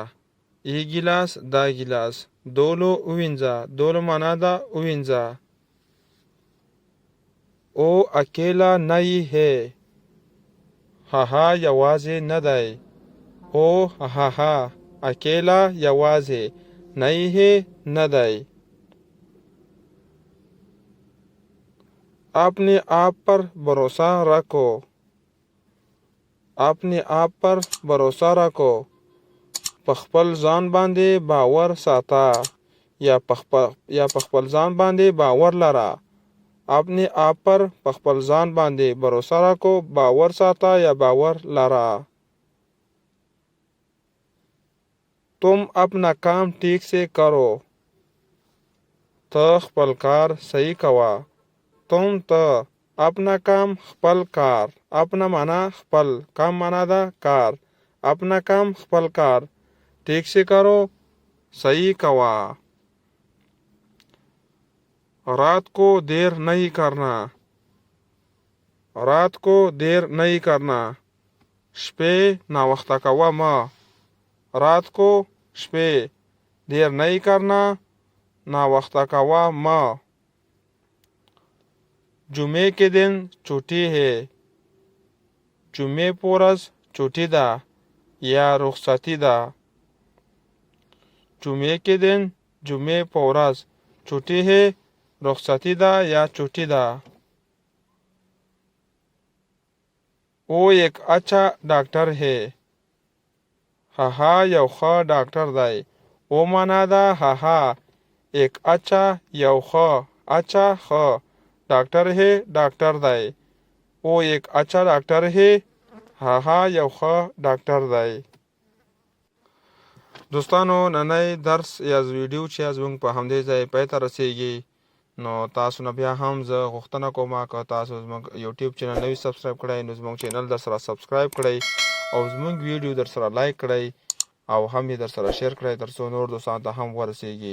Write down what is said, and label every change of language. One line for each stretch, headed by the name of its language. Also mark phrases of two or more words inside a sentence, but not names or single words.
Pashto: ای ګیلاس، دا ګیلاس. دولو ووینځه، دولو معنا ده ووینځه.
Urdu: او اکیلا نہیں ہے،
Pashto: هغه یوازې نه دی. او هغه اکیلا یوازې،
Urdu: نہیں ہے
Pashto: نه دی.
Urdu: اپنے آپ پر بھروسہ رکھو، اپنے آپ پر بھروسہ رکھو.
Pashto: په خپل ځان باندې باور ساته یا په خپل ځان باندې باور لره.
Urdu: اپنے آپ پر
Pashto: په خپل ځان باندې
Urdu: بھروسہ رکھو،
Pashto: باور ساته یا باور لره.
Urdu: تم اپنا کام ٹھیک سے کرو،
Pashto: ته خپل کار صحیح کوه.
Urdu: تم، ته. اپنا کام،
Pashto: خپل کار. اپنا معنا خپل، کام معنا ده کار.
Urdu: اپنا کام،
Pashto: خپل کار.
Urdu: ٹھیک سے کرو،
Pashto: صحیح کوه.
Urdu: رات کو دیر نہیں کرنا، رات کو دیر نہیں کرنا.
Pashto: شپې ناوخته کوه مه.
Urdu: رات کو، شپې. دیر نہیں کرنا،
Pashto: ناوخته کوه مه.
Urdu: جمعې کے دن چھٹی ہے،
Pashto: جمعې په ورځ چھٹی ده یا رخصتي ده.
Urdu: جمعې کے دن،
Pashto: جمعې په ورځ.
Urdu: چھٹی ہے،
Pashto: رخصتي ده یا چھٹی ده.
Urdu: او ایک اچھا ډاکټر ہے،
Pashto: هغه یو ښه ډاکټر دی. او معنا ده هغه،
Urdu: ایک اچھا
Pashto: یو ښه، اچھا ښه،
Urdu: ډاکټر ہے
Pashto: ډاکټر دی.
Urdu: او ایک اچھا ډاکټر ہے،
Pashto: هغه یو ښه ډاکټر دی. دوستانو نننی درس یا ویډیو چې زموږ په همدې ځای پای ته رسیږي. نو تاسو نه بیا هم زه غوښتنه کوم که تاسو زموږ یوټیوب چینل نوی سبسکرایب کړئ نو زموږ چینل در سره سبسکرایب کړئ او زموږ ویډیو در سره لایک کړئ او هم یې در سره شیر کړئ تر څو نور دوستانو ته هم ورسیږي.